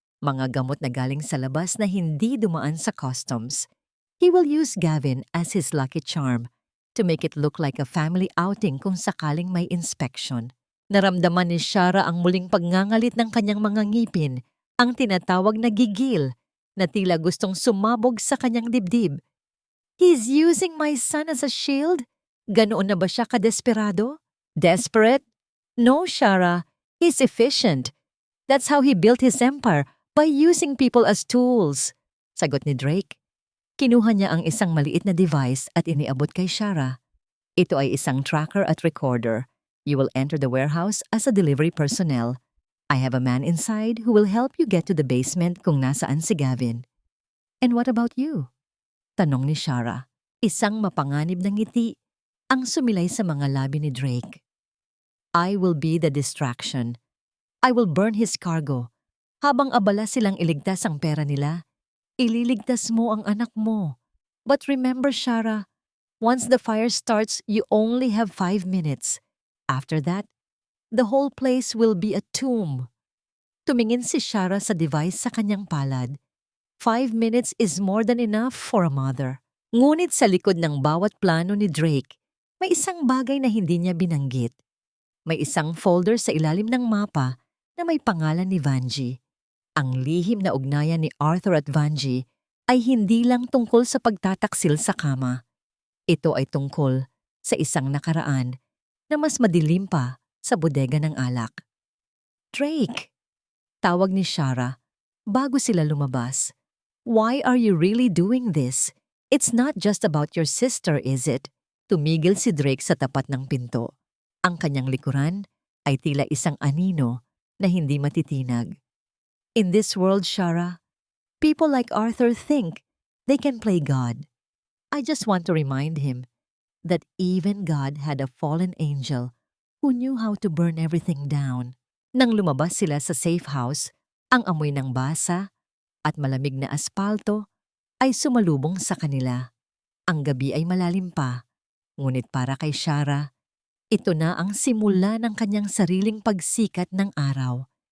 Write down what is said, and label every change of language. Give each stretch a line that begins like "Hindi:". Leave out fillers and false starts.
Filipino: Mga gamot na galing sa labas na hindi dumaan sa customs.
English: He will use Gavin as his lucky charm to make it look like a family outing
Filipino: kung sakaling may inspection. Naramdaman ni Shara ang muling pagngangalit ng kanyang mga ngipin, ang tinatawag na gigil, na tila gustong sumabog sa kanyang dibdib.
English: He's using my son as a shield?
Filipino: Ganoon na ba siya kadesperado?
English: Desperate? No, Shara. He's efficient. That's how he built his empire, by using people as tools.
Filipino: Sagot ni Drake. Kinuha niya ang isang maliit na device at iniabot kay Shara. Ito ay isang tracker at recorder.
English: You will enter the warehouse as a delivery personnel. I have a man inside who will help you get to the basement
Filipino: kung nasaan si
English: Gavin. And what about you?
Filipino: Tanong ni
English: Shara.
Filipino: Isang mapanganib na ngiti ang sumilay sa mga labi ni Drake.
English: I will be the distraction. I will burn his cargo.
Filipino: Habang abala silang iligtas ang pera nila, ililigtas mo ang anak mo.
English: But remember, Shara, once the fire starts, you only have 5 minutes. After that, the whole place will be a tomb.
Filipino: Tumingin si Shara sa device sa kanyang palad.
English: 5 minutes is more than enough for a mother.
Filipino: Ngunit sa likod ng bawat plano ni Drake, may isang bagay na hindi niya binanggit. May isang folder sa ilalim ng mapa na may pangalan ni Vanjie. Ang lihim na ugnayan ni Arthur at Vanjie ay hindi lang tungkol sa pagtataksil sa kama. Ito ay tungkol sa isang nakaraan na mas madilim pa sa bodega ng alak. Drake! Tawag ni Shara bago sila lumabas.
English: Why are you really doing this? It's not just about your sister, is it?
Filipino: Tumigil si Drake sa tapat ng pinto. Ang kanyang likuran ay tila isang anino na hindi matitinag.
English: In this world, Shara, people like Arthur think they can play God. I just want to remind him that even God had a fallen angel who knew how to burn everything down.
Filipino: Nang lumabas sila sa safe house, ang amoy ng basa at malamig na aspalto ay sumalubong sa kanila. Ang gabi ay malalim pa, ngunit para kay Shara, ito na ang simula ng kanyang sariling pagsikat ng araw.